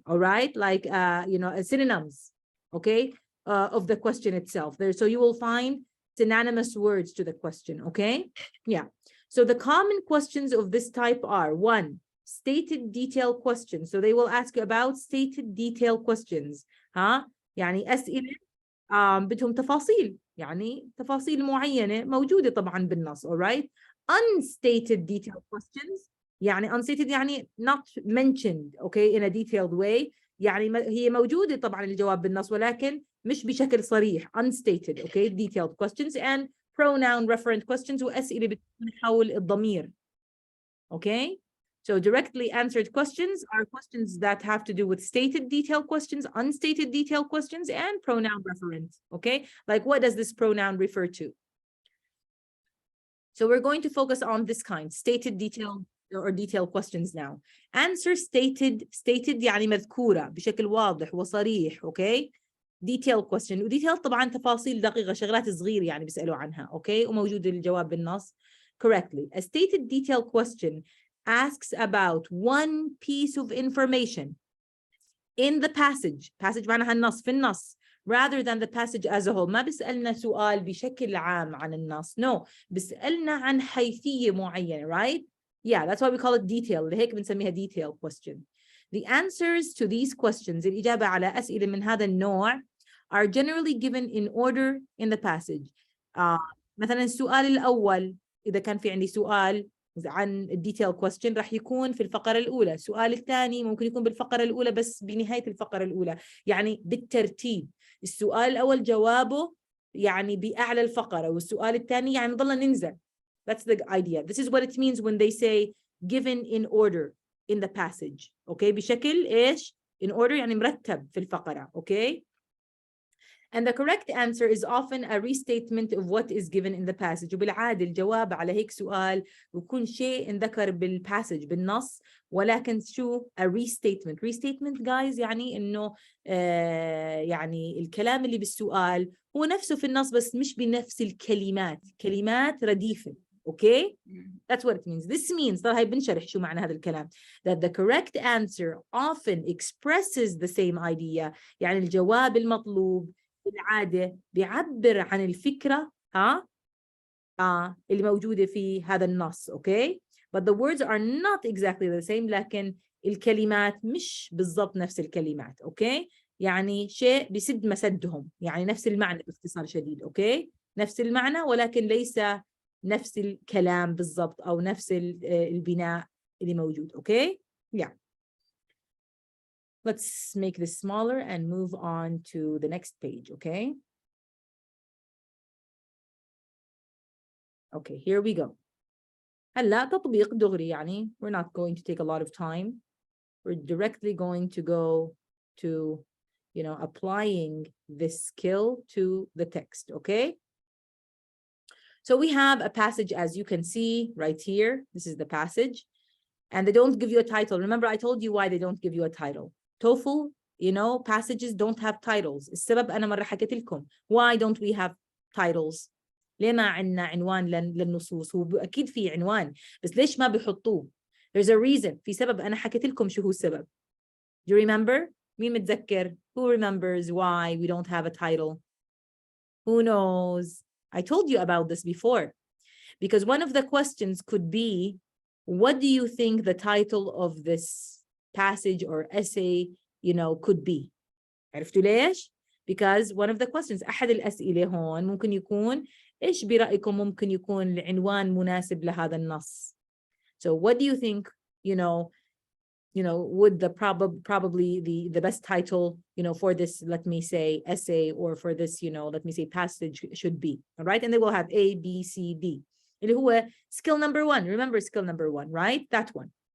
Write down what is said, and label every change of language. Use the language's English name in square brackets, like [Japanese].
[English] All right, like you know, synonyms. Okay, of the question itself. There, so you will find synonymous words to the question. Okay, yeah. So the common questions of this type are: 1, stated detail questions. So they will ask you about stated detail questions. [Arabic] ها يعني أسئلة بدهم تفاصيل، يعني تفاصيل معينة موجودة طبعا بالنص. all right. [English] Unstated detail questions [Arabic] يعني unstated يعني [English] not mentioned okay in a detailed way، [Arabic] يعني هي موجودة طبعا الجواب بالنص ولكن مش بشكل صريح. [English] unstated okay detailed questions. and pronoun referent questions [Arabic] وأسئلة بتكون حول الضمير. [English] okay. So directly answered questions are questions that have to do with stated detail questions, unstated detail questions, and pronoun referent. Okay, like what does this pronoun refer to? So we're going to focus on this kind, stated detail or detail questions now. Answer stated [Arabic] يعني مذكورة بشكل واضح وصريح. [English] Okay. [Arabic] detail question، وديتيل طبعا تفاصيل دقيقة، شغلات صغيرة يعني بيسألوا عنها. [English] Okay. [Arabic] وموجود الجواب بالنص correctly. [English] A stated detail question asks about one piece of information in the passage. [Arabic] Passage معناها النص، في النص. [English] Rather than the passage as a whole. [Arabic] ما بيسألنا سؤال بشكل عام عن النص. No. بيسألنا عن حيثية معينة. Right? [English] Yeah, that's why we call it detail. [Arabic] لهيك بنسميها [English] detail question. The answers to these questions، [Arabic] الإجابة على أسئلة من هذا النوع [English] are generally given in order in the passage. [Arabic] مثلا السؤال الأول، إذا كان في عندي سؤال عن الديتيل question راح يكون في الفقرة الأولى. السؤال الثاني ممكن يكون بالفقرة الأولى بس بنهاية الفقرة الأولى، يعني بالترتيب. السؤال الأول جوابه يعني بأعلى الفقرة، والسؤال الثاني يعني ضلنا ننزل. [English] That's the idea. This is what it means when they say given in order in the passage. Okay. [Arabic] بشكل إيش؟ [English] in order [Arabic] يعني مرتب في الفقرة. [English] Okay. And the correct answer is often a restatement of what is given in the passage. [Arabic] وبالعادة الجواب على هيك سؤال بكون شيء انذكر بالباسج بالنص، ولكن شو a restatement. Restatement guys يعني إنه يعني الكلام اللي بالسؤال هو نفسه في النص بس مش بنفس الكلمات، كلمات رديفة. [English] Okay, that's what it means. This means [Arabic] طبعا هاي بنشرح شو معنى هذا الكلام. [English] That the correct answer often expresses the same idea. [Arabic] يعني الجواب المطلوب بالعادة بيعبر عن الفكرة اللي موجودة في هذا النص. [English] okay. But the words are not exactly the same. [Arabic] لكن الكلمات مش بالضبط نفس الكلمات. okay. يعني شيء بسد مسدهم، يعني نفس المعنى باختصار شديد. [English] okay. [Arabic] نفس المعنى ولكن ليس نفس الكلام بالضبط أو نفس البناء اللي موجود. okay. yeah. [English] let's make this smaller and move on to the next page, okay? Okay, here we go. [Arabic] هلا تطبيق دغري يعني [English] we're not going to take a lot of time. We're directly going to go to, applying this skill to the text, okay? So we have a passage, as you can see right here. This is the passage. And they don't give you a title. Remember, I told you why they don't give you a title. TOEFL, passages don't have titles. [Arabic] السبب أنا مرة حكيت لكم. [English] Why don't we have titles? [Arabic] ليه ما عندنا عنوان للنصوص؟ هو أكيد في عنوان، بس ليش ما بيحطوه؟ [English] There's a reason. [Arabic] في سبب أنا حكيت لكم شو هو السبب. [English] Do you remember? [Arabic] مين متذكر؟ [English] Who remembers why we don't have a title? Who knows? I told you about this before. Because one of the questions could be, what do you think the title of this passage or essay, could be? [Arabic] عرفتوا ليش؟ [English] Because one of the questions, [Arabic] أحد الأسئلة هون ممكن يكون إيش برأيكم ممكن يكون العنوان مناسب لهذا النص? [English] So what do you think, would probably the best title, for this, let me say, essay, or for this, let me say, passage should be, all right? And they will have A, B, C, D. [Arabic] اللي هو [English] skill number 1. Remember skill number 1, right? That one.